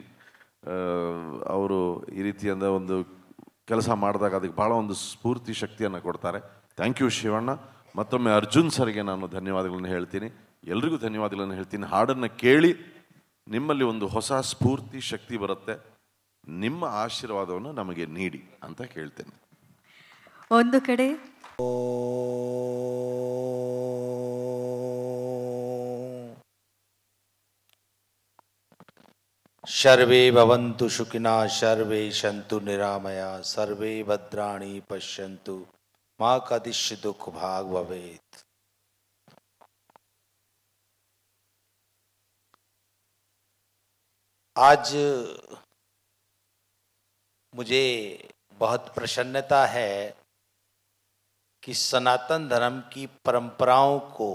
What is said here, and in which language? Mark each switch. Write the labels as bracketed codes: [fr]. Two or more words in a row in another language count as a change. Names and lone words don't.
[kn] ಅವರು ಈ ರೀತಿಯಿಂದ ಒಂದು ಕೆಲಸ ಮಾಡಿದಾಗ ಅದಕ್ಕೆ ಭಾಳ ಒಂದು ಸ್ಫೂರ್ತಿ ಶಕ್ತಿಯನ್ನು ಕೊಡ್ತಾರೆ. [en] thank you ಶಿವಣ್ಣ. [kn] ಮತ್ತೊಮ್ಮೆ ಅರ್ಜುನ್ ಸರ್ಗೆ ನಾನು ಧನ್ಯವಾದಗಳನ್ನು ಹೇಳ್ತೀನಿ, ಎಲ್ರಿಗೂ ಧನ್ಯವಾದಗಳನ್ನು ಹೇಳ್ತೀನಿ. ಹಾಡನ್ನು ಕೇಳಿ ನಿಮ್ಮಲ್ಲಿ ಒಂದು ಹೊಸ ಸ್ಫೂರ್ತಿ ಶಕ್ತಿ ಬರುತ್ತೆ. ನಿಮ್ಮ ಆಶೀರ್ವಾದವನ್ನು ನಮಗೆ ನೀಡಿ ಅಂತ ಕೇಳ್ತೇನೆ. ಒಂದು ಕಡೆ [sa] सर्वे भवन्तु सुखिनः, सर्वे सन्तु निरामया, सर्वे भद्राणि पश्यन्तु, मा कश्चित् दुःख भाग भवेत्। [hi] आज मुझे बहुत प्रसन्नता है कि सनातन धर्म की परंपराओं को